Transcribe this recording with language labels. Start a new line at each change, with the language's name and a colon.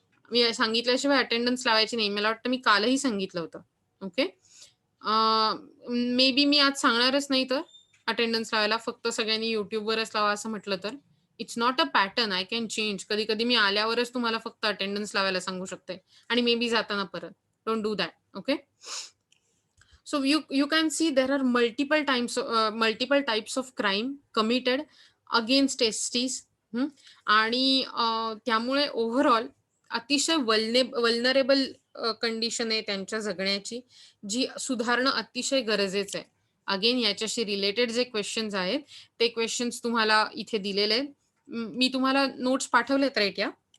Marathi: मी सांगितल्याशिवाय attendance लावायची नाही. मला वाटतं मी कालही सांगितलं होतं. ओके. मे बी मी आज सांगणारच नाही तर अटेंडन्स लावायला. फक्त सगळ्यांनी YouTubeवरच लावा असं म्हटलं तर.
English: It's not a pattern. I can change.
Marathi: कधी-कधी मी आल्यावरच तुम्हाला फक्त अटेंडन्स लावायला सांगू शकते आणि मे बी जाताना परत.
English: Don't do that. Okay. So you can see there are multiple types of crime committed against STs.
Marathi: आणि त्यामुळे ओव्हरऑल अतिशय वल्नरेबल कंडिशन आहे त्यांच्या जगण्याची, जी सुधारणं अतिशय गरजेचं आहे. अगेन याच्याशी रिलेटेड जे क्वेश्चन्स आहेत, ते क्वेश्चन्स तुम्हाला इथे दिलेले आहेत. मी तुम्हाला नोट्स पाठवलेत राइट या?